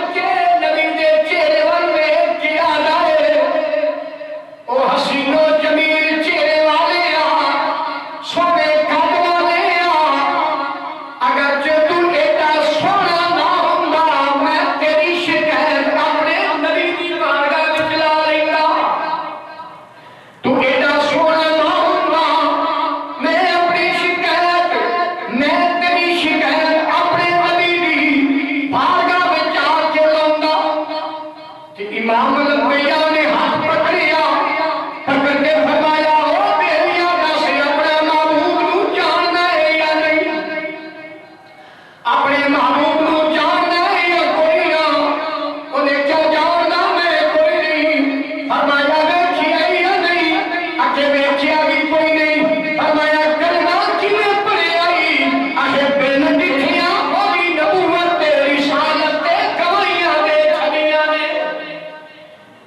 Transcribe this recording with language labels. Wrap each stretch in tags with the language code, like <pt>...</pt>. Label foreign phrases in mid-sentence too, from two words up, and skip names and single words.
<pa>کے نبی دے چہرے ول ویکھ کے آ جائے، او حسین و جمیل چہرے والے آ، سونے قد والے آ، اگر تو ایڈا سونا نہ ہوندا میں تیری شکایت اپنے نبی دی بارگاہ وچ لا لیندا۔ تو ایڈا سونا نہ ہوندا میں اپنی شکایت، میں تیری شکایت اپنے نبی دی بارگاہ وچ آ کے لاوندا۔ تے امام الانبیاء نے ہاتھ پکڑیا، پکڑ کے فرمایا او بیلیاں دس اپنے محبوب نو جاننا ہے یا نہیں، اپنے محبوب نو جاننا ہے یا کوئی نہ؟ انہیں کیا جاننا میں کوئی نہیں۔ فرمایا ویکھیا یا نہیں؟ اکھے ویکھیا بھی کوئی نہیں۔ فرمایا کلمہ کیویں پڑھیا ای؟ آخے بن ڈٹھیاں وہی نبوت تے رسالت تے گواہیاں دے چھڈیاں نے۔</pa>